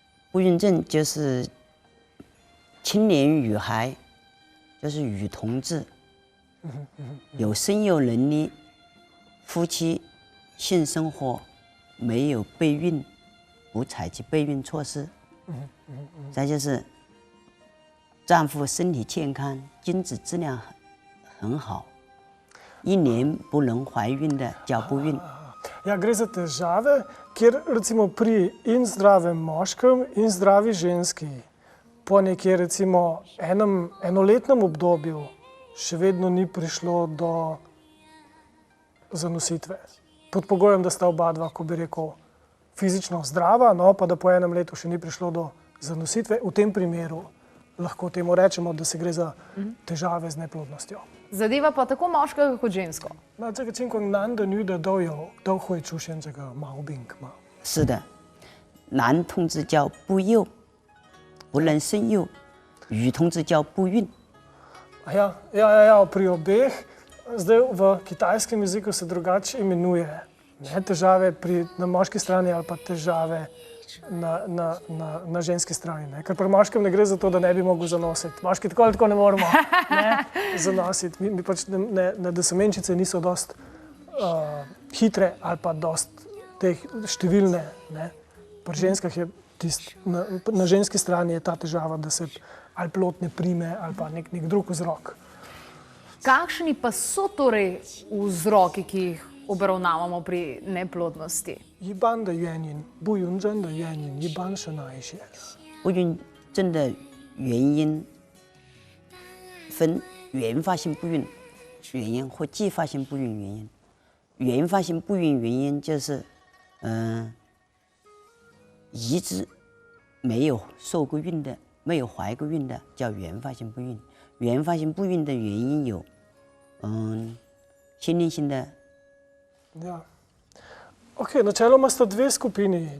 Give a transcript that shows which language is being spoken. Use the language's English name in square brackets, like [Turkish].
[Chinese] 不孕症就是青年女孩，就是女同志，有生育能力，夫妻性生活没有备孕，不采取备孕措施，再就是丈夫身体健康，精子质量很好，1年不能怀孕的叫不孕。 [Slovenian] Ja, gre za težave, kjer recimo pri in zdravem moškem in zdravi ženski po nekje recimo enoletnem obdobju še vedno ni prišlo do zanositve. Pod pogojem, da sta oba dva, ko bi rekel, fizično zdrava, no pa da po enem letu še ni prišlo do zanositve. V tem primeru lahko temu rečemo, da se gre za težave z neplodnostjo. Zadeva pa tako moškega kot žensko. [Chinese] 那这个情况，男的、女的都会出现这个毛病吗？是的，男同志叫不幼，不能生育；女同志叫不孕。 [Slovenian] Ja, pri obeh, zdaj v kitajskem jeziku se drugače imenuje. Ne, težave na moški strani ali pa težave na ženski strani. Ne? Ker pri moškem ne gre za to, da ne bi mogel zanositi. Moški tako ali tako ne moramo zanositi. Mi pač da semenčice niso dost hitre ali pa dost teh številne. Ne? Pri ženskah je na ženski strani je ta težava, da se ali plod ne prime ali pa nek drug vzrok. Kakšni pa so torej vzroki, ki jih obravnavamo pri neplodnosti? [Chinese] 一般的原因，不孕症的原因一般是哪一些？不孕症的原因分原发性不孕原因和继发性不孕原因。原发性不孕原因就是一直没有受过孕的、没有怀过孕的叫原发性不孕。原发性不孕的原因有先天性的。 [Slovenian] Ja. Ok, načeloma sta dve skupini.